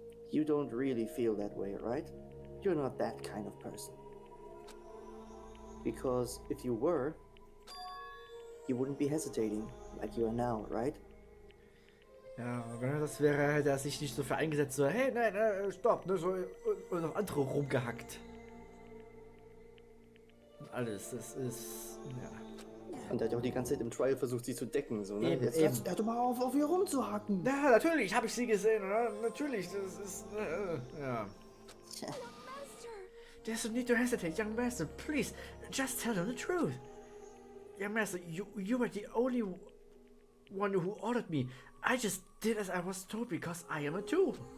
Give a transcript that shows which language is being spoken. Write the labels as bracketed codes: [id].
[en] You don't really feel that way, right? You're not that kind of person. Because if you were, you wouldn't be hesitating like you are now, right? [de] Ja, das wäre halt, er sich nicht so für eingesetzt, so, hey, nein, stopp, ne, so, und auf andere rumgehackt. Und alles, das ist, ja. Und er hat auch die ganze Zeit im Trial versucht, sie zu decken, so, ne? Eben, Jetzt hör doch mal auf ihr rumzuhacken. Ja, natürlich, habe ich sie gesehen, oder? Natürlich, das ist, ja. [en] There's no need to hesitate, young master. Please, just tell them the truth. Young master, you were the only one who ordered me. I just did as I was told because I am a tool.